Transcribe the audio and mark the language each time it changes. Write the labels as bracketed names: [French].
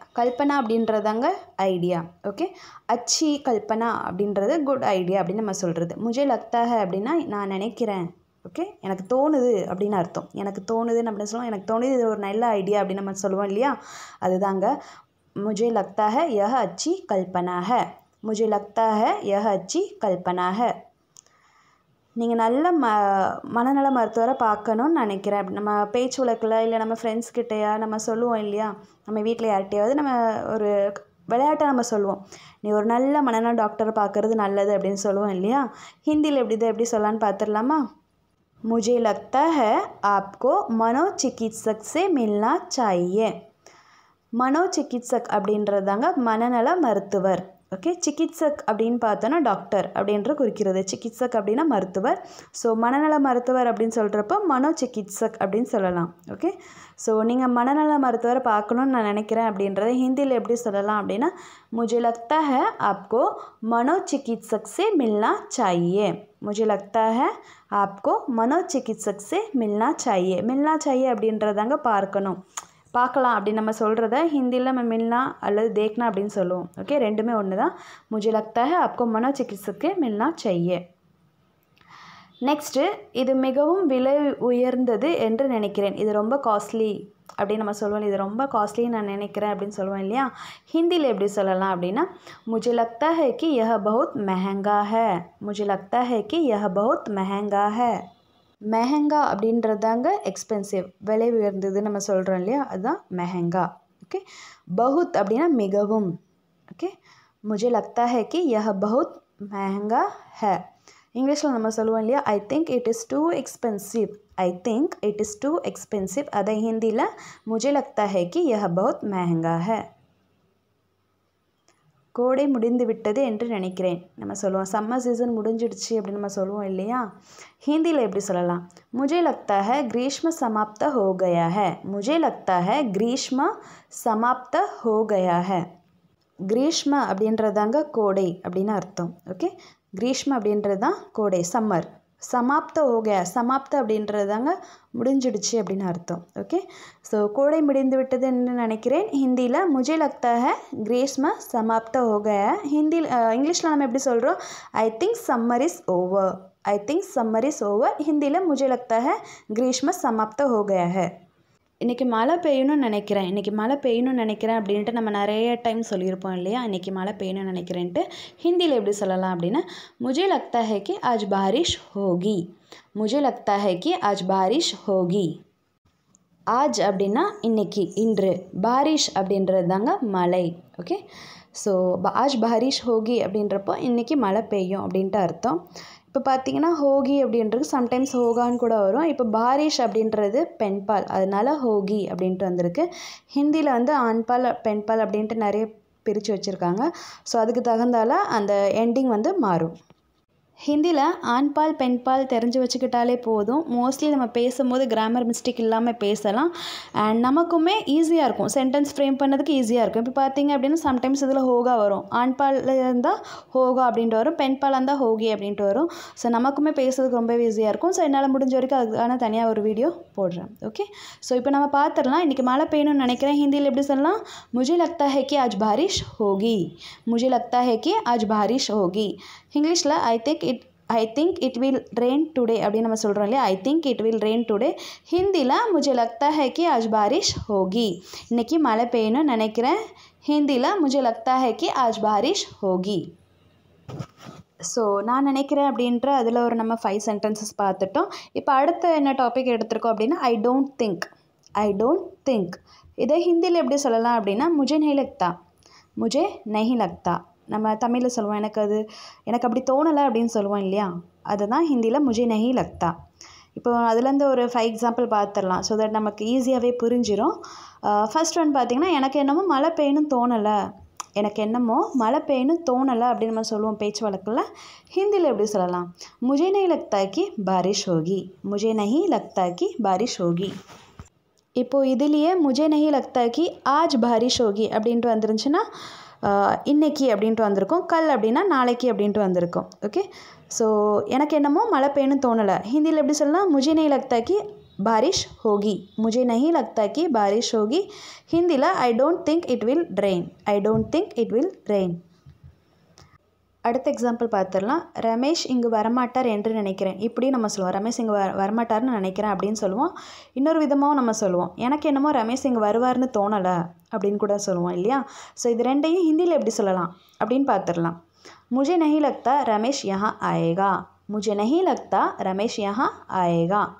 [Tamil] Kalpana அப்படின்றதாங்க idea. Okay, [Hindi] அச்சி கல்பனா [Tamil] அப்படின்றது good idea அப்படின்னு நம்ம சொல்கிறது. [Hindi] முஜே லக்தா ஹை [Tamil] அப்படின்னா நான் நினைக்கிறேன், ஓகே, எனக்கு தோணுது அப்படின்னு அர்த்தம். எனக்கு தோணுதுன்னு அப்படின்னு சொல்லுவோம். எனக்கு தோணுது இது ஒரு நல்ல ஐடியா அப்படின்னு நம்ம சொல்லுவோம் இல்லையா, அதுதாங்க [Hindi] मुझे लगता है यह अच्छी कल्पना है. मुझे लगता है यह अच्छी कल्पना है. [Tamil] நீங்கள் நல்ல மனநல மருத்துவரை பார்க்கணுன்னு நினைக்கிறேன். நம்ம பேச்சு வழக்கில் இல்லை நம்ம ஃப்ரெண்ட்ஸ் கிட்டையா நம்ம சொல்லுவோம் இல்லையா, நம்ம வீட்டில் யார்கிட்டையாவது நம்ம ஒரு விளையாட்டை நம்ம சொல்லுவோம், நீ ஒரு நல்ல மனநல டாக்டரை பார்க்குறது நல்லது அப்படின்னு சொல்லுவோம் இல்லையா. ஹிந்தியில் எப்படி சொல்லலான்னு பார்த்துடலாமா. [Hindi] मुझे लगता है आपको मनोचिकित्सक से मिलना चाहिए. [Tamil] மனோசிகித்சக் அப்படின்றதாங்க மனநல மருத்துவர். ஓகே, சிகித்சக் அப்படின்னு பார்த்தோன்னா டாக்டர் அப்படின்ற குறிக்கிறது. சிகித்சக் அப்படின்னா மருத்துவர். ஸோ மனநல மருத்துவர் அப்படின்னு சொல்கிறப்போ மனோசிகித்சக் அப்படின்னு சொல்லலாம். ஓகே, ஸோ நீங்கள் மனநல மருத்துவரை பார்க்கணுன்னு நான் நினைக்கிறேன் அப்படின்றத ஹிந்தியில் எப்படி சொல்லலாம் அப்படின்னா [Hindi] मुझे लगता है आपको मनोचिकित्सक से मिलना चाहिए. मुझे लगता है आपको मनोचिकित्सक से मिलना चाहिए. मिलना चाहिए [Tamil] அப்படின்றதாங்க பார்க்கணும், பார்க்கலாம் அப்படின்னு நம்ம சொல்கிறத ஹிந்தியில் நம்ம மில்னா அல்லது தேக்னா அப்படின்னு சொல்லுவோம். ஓகே, ரெண்டுமே ஒன்று தான். [Hindi] मुझे लगता है आपको मनोचिकित्सक से मिलना चाहिए. [Tamil] நெக்ஸ்ட்டு, இது மிகவும் விலை உயர்ந்தது என்று நினைக்கிறேன். இது ரொம்ப காஸ்ட்லி அப்படின்னு நம்ம சொல்லுவோம். இது ரொம்ப காஸ்ட்லின்னு நான் நினைக்கிறேன் அப்படின்னு சொல்லுவோம் இல்லையா. ஹிந்தியில் எப்படி சொல்லலாம் அப்படின்னா [Hindi] मुझे लगता है कि यह बहुत महंगा है. मुझे लगता है कि यह बहुत महंगा है. [Tamil] மெஹங்கா அப்படின்றதாங்க எக்ஸ்பென்சிவ், விலை உயர்ந்தது நம்ம சொல்கிறோம் இல்லையா, அதுதான் மெஹங்கா. ஓகே, பகுத் அப்படின்னா மிகவும். [Hindi] ஓகே, मुझे लगता है कि यह बहुत महंगा है. [Tamil] இங்கிலீஷில் நம்ம சொல்லுவோம் இல்லையா, [English] I think it is too expensive. I think it is too expensive. [Tamil] அதை ஹிந்தியில் [Hindi] मुझे लगता है कि यह बहुत महंगा है. [Tamil] கோடை முடிந்து விட்டது என்று நினைக்கிறேன் நம்ம சொல்லுவோம். சம்மர் சீசன் முடிஞ்சிடுச்சு அப்படின்னு நம்ம சொல்லுவோம் இல்லையா. ஹிந்தியில் எப்படி சொல்லலாம், [Hindi] मुझे लगता है ग्रीष्म समाप्त हो गया है. मुझे लगता है ग्रीष्म समाप्त हो गया है. [Tamil] கிரீஷ்ம அப்படின்றதாங்க கோடை அப்படின்னு அர்த்தம். ஓகே, கிரீஷ்ம அப்படின்றது தான் கோடை, சம்மர். சமாப்த ஹோகயா, சமாப்த அப்படின்றதாங்க முடிஞ்சிடுச்சு அப்படின்னு அர்த்தம். ஓகே, ஸோ கோடை முடிந்து விட்டதுன்னு நினைக்கிறேன். ஹிந்தியில் [Hindi] मुझे लगता है ग्रीष्म समाप्त हो गया. [Tamil] ஹிந்தியில் இங்கிலீஷில் நம்ம எப்படி சொல்கிறோம், [English] I think summer is over. I think summer is over. [Tamil] ஹிந்தியில் [Hindi] मुझे लगता है ग्रीष्म समाप्त हो गया है. [Tamil] இன்றைக்கி மழை பெய்யணும்னு நினைக்கிறேன். இன்றைக்கி மழை பெய்யணும்னு நினைக்கிறேன் அப்படின்ட்டு நம்ம நிறைய டைம் சொல்லியிருப்போம் இல்லையா, இன்றைக்கி மழை பெய்யணும்னு நினைக்கிறேன்ட்டு. ஹிந்தியில் எப்படி சொல்லலாம் அப்படின்னா [Hindi] मुझे लगता है कि आज बारिश होगी. मुझे लगता है कि आज बारिश होगी. [Tamil] ஆஜ் அப்படின்னா இன்றைக்கி, இன்று. பாரிஷ் அப்படின்றது தாங்க மழை. ஓகே, ஸோ [Hindi] ஆஜ் பாரிஷ் ஹோகி [Tamil] அப்படின்றப்போ இன்றைக்கி மழை பெய்யும் அப்படின்ட்டு அர்த்தம். இப்போ பார்த்தீங்கன்னா ஹோகி அப்படின்றது சம்டைம்ஸ் ஹோகான்னு கூட வரும். இப்போ பாரிஷ் அப்படின்றது பெண்பால், அதனால ஹோகி அப்படின்ட்டு வந்திருக்கு. ஹிந்தியில் வந்து ஆண்பால் பெண்பால் அப்படின்ட்டு நிறைய பிரித்து வச்சுருக்காங்க. ஸோ அதுக்கு தகுந்தால அந்த எண்டிங் வந்து மாறும். ஹிந்தியில் ஆண்பால் பெண்பால் தெரிஞ்சு வச்சுக்கிட்டாலே போதும். மோஸ்ட்லி நம்ம பேசும்போது கிராமர் மிஸ்டேக் இல்லாமல் பேசலாம். அண்ட் நமக்குமே ஈஸியாக இருக்கும், சென்டென்ஸ் ஃப்ரேம் பண்ணதுக்கு ஈஸியாக இருக்கும். இப்போ பார்த்தீங்க அப்படின்னா சம்டைம்ஸ் இதில் ஹோகா வரும், ஆண்பால் இருந்தால் ஹோகா அப்படின்ட்டு வரும், பெண்பால் இருந்தால் ஹோகி அப்படின்ட்டு வரும். ஸோ நமக்குமே பேசுறதுக்கு ரொம்பவே ஈஸியாக இருக்கும். ஸோ என்னால் முடிஞ்ச வரைக்கும் அதுக்கான தனியாக ஒரு வீடியோ போடுறேன். ஓகே, ஸோ இப்போ நம்ம பார்த்துடலாம். இன்றைக்கி மழை பெய்யணும்னு நினைக்கிறேன். ஹிந்தியில் எப்படி சொல்லலாம், [Hindi] मुझे लगता है कि आज बारिश होगी. मुझे लगता है कि आज बारिश होगी. [Tamil] இங்கிலீஷில் [English] I think it will rain today [Tamil] அப்படின்னு நம்ம சொல்கிறோம் இல்லையா, [English] I think it will rain today. [Tamil] ஹிந்தியில் [Hindi] मुझे लगता है कि आज बारिश होगी. [Tamil] இன்றைக்கி மழை பெய்யணும்னு நினைக்கிறேன். ஹிந்தியில் [Hindi] मुझे लगता है कि आज बारिश होगी. [Tamil] ஸோ நான் நினைக்கிறேன் அப்படின்ற அதில் ஒரு நம்ம 5 சென்டென்சஸ் பார்த்துட்டோம். இப்போ அடுத்த என்ன டாபிக் எடுத்திருக்கோம் அப்படின்னா [English] I don't think. [Tamil] I don't think இதை ஹிந்தியில் எப்படி சொல்லலாம் அப்படின்னா [Hindi] मुझे नहीं लगता. मुझे नहीं लगता. [Tamil] நம்ம தமிழில் சொல்லுவோம் எனக்கு அப்படி தோணலை அப்படின்னு சொல்லுவோம் இல்லையா, அதுதான் ஹிந்தியில் मुझे नहीं लगता. இப்போ அதுலேருந்து ஒரு 5 எக்ஸாம்பிள் பார்த்துடலாம். ஸோ தட் நமக்கு ஈஸியாகவே புரிஞ்சிடும். ஃபர்ஸ்ட் ஒன் பார்த்திங்கன்னா எனக்கு என்னமோ மழை பெய்யணும்னு தோணலை. எனக்கு என்னமோ மழை பெய்யணும்னு தோணலை அப்படின்னு நம்ம சொல்லுவோம் பேச்சு வழக்கில். ஹிந்தியில் எப்படி சொல்லலாம், [Hindi] मुझे नहीं लगता कि बारिश होगी. मुझे नहीं लगता कि बारिश होगी. [Tamil] இப்போது இதுலேயே [Hindi] मुझे नहीं लगता कि आज बारिश होगी [Tamil] அப்படின்ட்டு வந்துருந்துச்சுன்னா இன்னைக்கு அப்படின்ட்டு வந்திருக்கும், கல் அப்படின்னா நாளைக்கு அப்படின்ட்டு வந்திருக்கும். ஓகே, ஸோ எனக்கு என்னமோ மழை பெய்யணும்னு தோணலை. ஹிந்தியில் எப்படி சொல்லலாம், [Hindi] मुझे नहीं लगता कि बारिश होगी. मुझे नहीं लगता कि बारिश होगी. [Tamil] ஹிந்தியில் [English] I don't think it will rain. I don't think it will rain. [Tamil] அடுத்த எக்ஸாம்பிள் பார்த்துடலாம். ரமேஷ் இங்கு வரமாட்டார் என்று நினைக்கிறேன். இப்படி நம்ம சொல்லுவோம். ரமேஷ் இங்கே வரமாட்டார்னு நினைக்கிறேன் அப்படின்னு சொல்லுவோம். இன்னொரு விதமாகவும் நம்ம சொல்லுவோம். எனக்கு என்னமோ ரமேஷ் இங்கே வருவார்னு தோணலை அப்படின்னு கூட சொல்லுவோம் இல்லையா. ஸோ இது ரெண்டையும் ஹிந்தியில் எப்படி சொல்லலாம் அப்படின்னு பார்த்துடலாம். [Hindi] मुझे नहीं लगता रमेश यहाँ आएगा. मुझे नहीं लगता रमेश यहाँ आएगा.